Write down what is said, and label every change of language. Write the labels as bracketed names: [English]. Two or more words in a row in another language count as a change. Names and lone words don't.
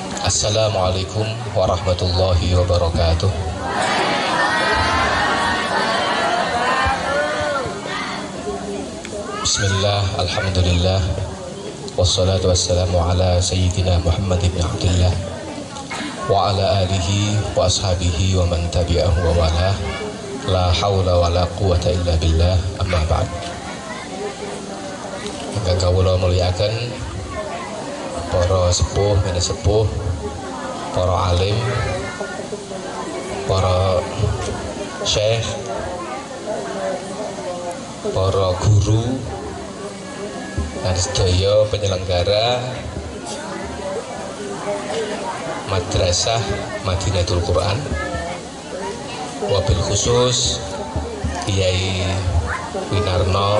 [Arabic] السلام عليكم ورحمة الله وبركاته. بسم الله، الحمد لله، والصلاة والسلام على سيدنا محمد بن عبد الله وعلى آله وأصحابه ومن تبعه ووالاه. لا حول ولا قوة إلا بالله، أما بعد. [Javanese] Ingkang kawula muliaken para sepuh, mene sepuh, para alim, para syekh, para guru, dan sedaya penyelenggara Madrasah Madinatul Quran, [Arabic] وبالخصوص [Javanese] Kiai Winarno.